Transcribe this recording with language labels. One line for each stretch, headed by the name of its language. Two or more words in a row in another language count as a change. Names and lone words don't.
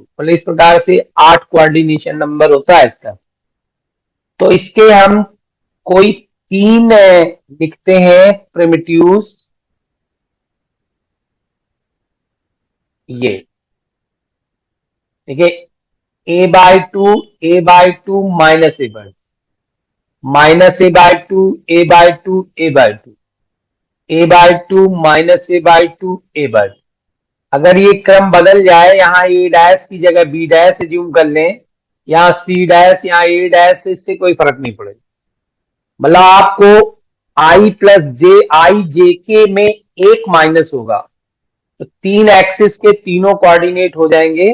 Hindi: मतलब इस प्रकार से 8
English: coordination number
Hindi: होता है इसका. तो इसके हम कोई 3 लिखते हैं प्रिमिटिव्स. ये देखिए a/2 a/2 माइनस a/2, माइनस a/2 a/2 a/2, a/2 माइनस a/2 a/2. अगर ये क्रम बदल जाए, यहाँ
English: A dash
Hindi: की जगह
English: B dash assume
Hindi: कर लें, यहाँ
English: C dash,
Hindi: यहाँ
English: A dash,
Hindi: तो इससे कोई फर्क नहीं पड़ेगा. मतलब आपको
English: i plus j, i j k
Hindi: में एक माइनस होगा तो 3 एक्सिस के तीनों कोऑर्डिनेट हो जाएंगे.